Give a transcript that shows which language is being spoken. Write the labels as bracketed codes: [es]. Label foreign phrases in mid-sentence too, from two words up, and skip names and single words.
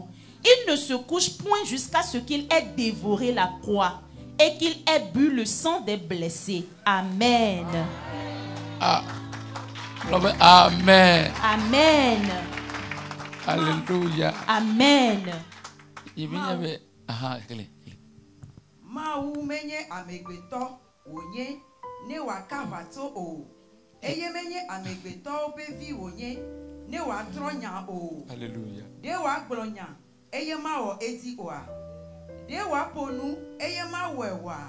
[fr] Il ne se couche point jusqu'à ce qu'il ait dévoré la proie et qu'il ait bu le sang des blessés. Amen. Amen. Amen. Alléluia. Amen. [ee] Maou menye amegbeto wonye ne wakavato o. Eye menye amegbeto bevi wonye ne watronya o. [fr] Alléluia. [ee] De wa gblonya eye mawo eti oa. De wa ponu eye mawewa.